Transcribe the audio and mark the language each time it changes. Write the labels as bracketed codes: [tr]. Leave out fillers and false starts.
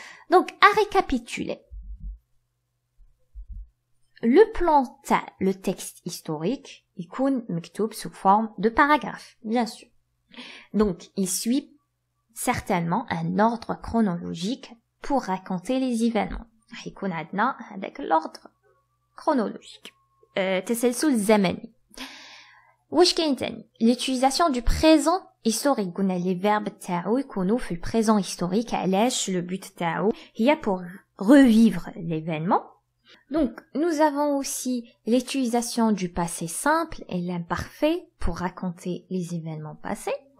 [fr] Donc, à récapituler. Le plan le texte historique, il est mektoub sous forme de paragraphe, bien sûr. Donc, il suit certainement un ordre chronologique pour raconter les événements. [ar] يكون عندنا هذاك [fr] l'ordre chronologique. [ar] تسلسل زمني. واش كاين تاني؟ [fr] L'utilisation du présent historique. [ar] قلنا [fr] les verbes [ar] تاعو يكونوا في [fr] le présent historique. [ar] علاش [fr] le but تاعو هي pour revivre l'événement. Donc, nous avons aussi l'utilisation du passé simple et l'imparfait pour raconter les événements passés.